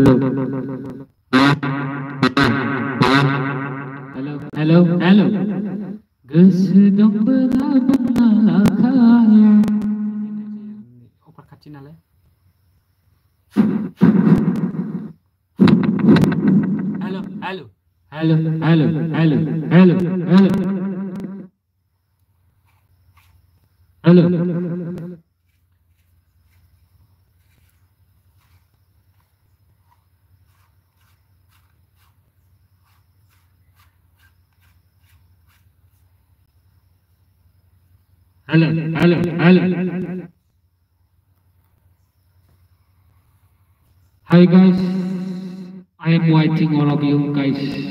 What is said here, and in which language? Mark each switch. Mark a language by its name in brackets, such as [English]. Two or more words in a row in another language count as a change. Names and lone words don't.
[Bodo] hello गोसो दंबोला बुंना लाखाया अफार खाथि नालाय [English] hello hello hello hello hello hello hello hello Hello, hello, hello. Hi guys, I am waiting all of you guys.